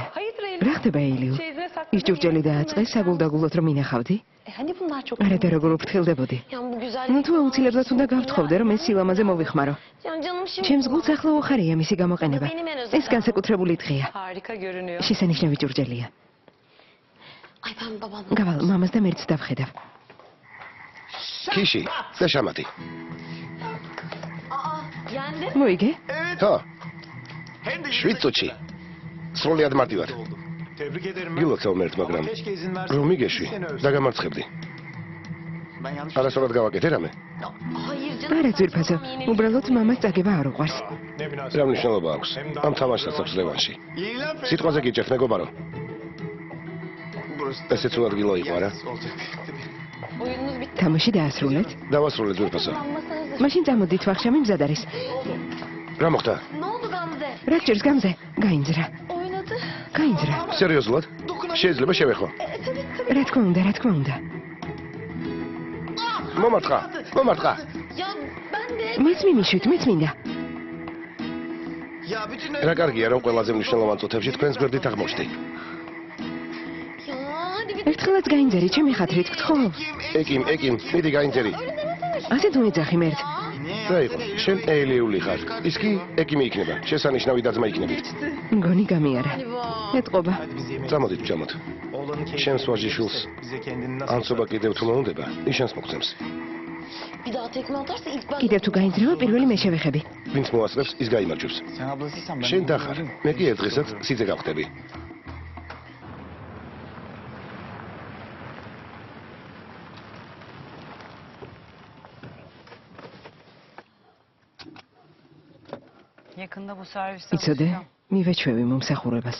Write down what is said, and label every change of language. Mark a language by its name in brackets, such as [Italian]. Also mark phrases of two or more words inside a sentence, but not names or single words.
[Turkish] Hayırdır Eylül? [Georgian] რა ხდება ეილიუ? Çeyizine ის ჭურჭელი დააწყეს საგულდაგულოდ რომ ინახავდი? [Turkish] Hani bunlar çok... [Georgian] არა და როგორ უფრთხილდებოდი? [Turkish] Yani bu güzel... [Georgian] ნუ თუ აუცილებლად უნდა გავთხოვდე რომ ეს სილამაზე მოვიხმარო. [Turkish] Yani canım şimdi... [Georgian] ჩემს გულს ახლა უხარია მისი გამოყენება. ეს განსაკუთრებული დღეა. [Turkish] Harika görünüyor. [Georgian] შესანიშნავი ჭურჭელია. [Turkish] Ay ben babam... [Georgian] გავალ, მამას და მერც დავხედავ. ქიში და შამათი. [Turkish] Aa, yendi. [Georgian] მოიგე? ხო. 7 წუთში. სრულად მარტივად. [Turkish] Tebrik ederim. [Georgian] გილოცავ მერთ, მაგრამ [Turkish] Keşke izin versen. [Georgian] რომ მიგეში, დაგამარცხებდი. [Turkish] Ben yanlış [Georgian] არასწორად გავაკეთე რამე? [Turkish] Hayır canım. [Georgian] არა ძვირფასო, უბრალოდ მამას წაგება არ უყვარს. [Turkish] Ne münasebet. [Georgian] რა მნიშვნელობა აქვს? ამ თამაშსაც აქვს რევანში. სიტყვაზე გიჭერთ მეგობარო. burası. ესეც უადგილო იყო არა? [Turkish] Olacak. Oyununuz bitti. [Georgian] თამაში დაასრულეთ. დავასრულე ძვირფასო. [Turkish] Alması hazır. [Georgian] მაშინ წამოდით ვახშამი მზად არის. რა მოხდა? [Turkish] Ne oldu Gamze? [Georgian] რა გჭირს გამზე? გაინძრა. Oynadı. გაინძრა. სერიოზულად? შეიძლება შევეხო. რა თქმა უნდა, რა თქმა უნდა. მომარტყა. მომარტყა. [Turkish] Ya ben de... [Georgian] მეც მიმიშვით, მეც მინდა. [Turkish] Ya bütün [Georgian] რა კარგია რომ ყველაზე მნიშვნელოვან წუთებში თქვენს გვერდით აღმოჩნდი. [Turkish] Ya hadi bir... [Georgian] ერთხელაც გაინძერი, ჩემი ხათრით გთხოვ. ეკიმ, მიდი გაინძერი. ასე თუ ეძახი მერთ. რა იყო? შენ ეილიული ხარ. ის კი ეკიმი იქნება. შესანიშნავი დაძმა იქნებით. მგონი გამიარა. ეტყობა. [Turkish] Hadi biz yemeğe. [Georgian] წამოდით ვჭამოთ. Oğlanın შენს ვაჟიშვილს [Turkish] bize kendini nasıl... [Georgian] ანცობა კიდევ თუ მოუნდება, ნიშანს მოგცემს. [Turkish] Bir daha tekme atarsa ilk ben... [Georgian] კიდევ თუ გაინძრევა, პირველი მე შევეხები. ვინც მოასწრებს, ის გაიმარჯვებს. [Turkish] sen ablasıysan ben. [Georgian] შენ დახარ. მე კი ერთ დღესაც სიძე გავხდები. [Turkish] Yakında bu serviste [Georgian] იცოდე, მივეჩვევი მომსახურებას.